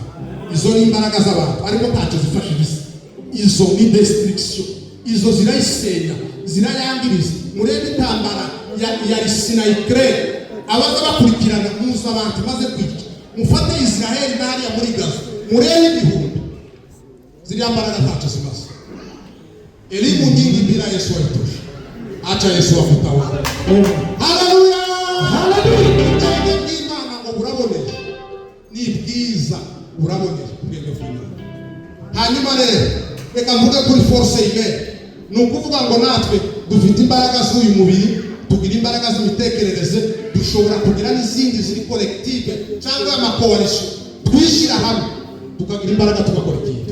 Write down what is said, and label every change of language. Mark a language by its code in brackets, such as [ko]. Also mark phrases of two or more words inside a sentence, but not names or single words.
[rw] Izo ni imbaraga z'abantu ariko ntacyo zifasha isi. Izo ni destruction, izo zirayisenya, zirayangiriza. Murebe intambara ya Russia na Ukraine, abaza bakurikirana muza abantu maze kwica, mufate Israel n'ariya muri Gaza, murebe ibihumbi. Ziriya mbaraga ntacyo zimaze. [sw] Elimu nyingi bila Yesu haitosha. Acha Yesu akutawale. Haleluya! Haleluya! [rw] Imana ngo urabone ni bwiza, urabone ubwenge bw'Imana. Hanyuma rero reka mvuge kuri force imene, ni ukuvuga ngo natwe dufite imbaraga z'uyu mubiri, tugira imbaraga z'imitekerereze, dushobora kugira n'izindi ziri collective cyangwa amakoalition, twishyira hamwe tukagira imbaraga tugakora ikintu.